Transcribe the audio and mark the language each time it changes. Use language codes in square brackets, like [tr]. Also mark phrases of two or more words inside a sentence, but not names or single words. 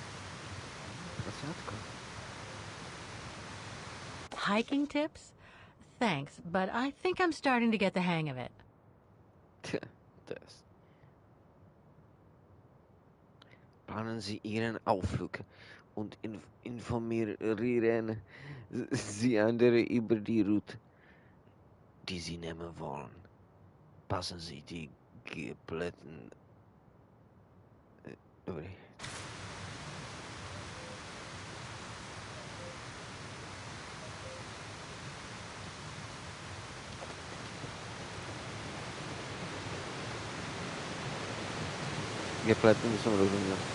[en] Hiking tips? Thanks, but I think I'm starting to get the hang of it. [de] Planen Sie Ihren Ausflug und informieren Sie andere über die Route, die Sie nehmen wollen. Passen Sie die Geplätten... [cs] Dobrý. Gepletten jsem rozuměl.